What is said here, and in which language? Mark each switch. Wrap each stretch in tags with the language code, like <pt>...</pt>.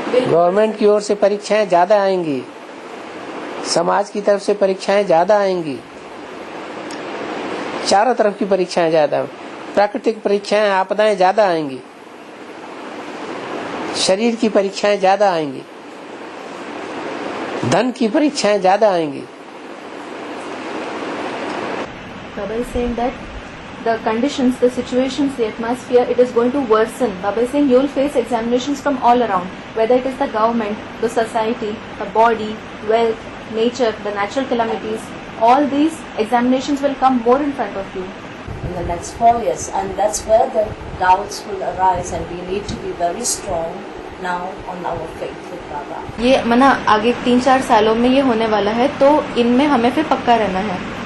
<hi>Government की ओर से परीक्षाएं ज्यादा आएंगी, समाज की तरफ से परीक्षाएं ज्यादा आएंगी, चारों तरफ की परीक्षाएं ज्यादा, प्राकृतिक परीक्षाएं, आपदाएं ज्यादा आएंगी, शरीर की परीक्षाएं ज्यादा आएंगी, धन की परीक्षाएं ज्यादा आएंगी।</hi> <en>Baba is saying that the conditions, the situations, the atmosphere, it is going to worsen. Baba is saying you will face examinations from all around, whether it is the government, the society, the body, wealth, nature, the natural calamities. All these examinations will come more in front of you. In the next 4 years, and that's where the doubts will arise, and we need to be very strong now on our faith with Baba.</en> <hi>ये मना आगे 3-4 सालों में ये होने वाला है, तो इनमें हमें फिर पक्का रहना है।</hi>